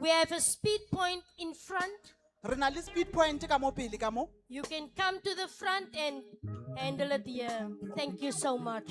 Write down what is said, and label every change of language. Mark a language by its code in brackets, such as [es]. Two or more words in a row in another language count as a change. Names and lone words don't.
[en] We have a speed point in front. [tn] Re na le [en] speed point [tn] ka mo pele ka mo. [en] You can come to the front and handle it here. Thank you so much.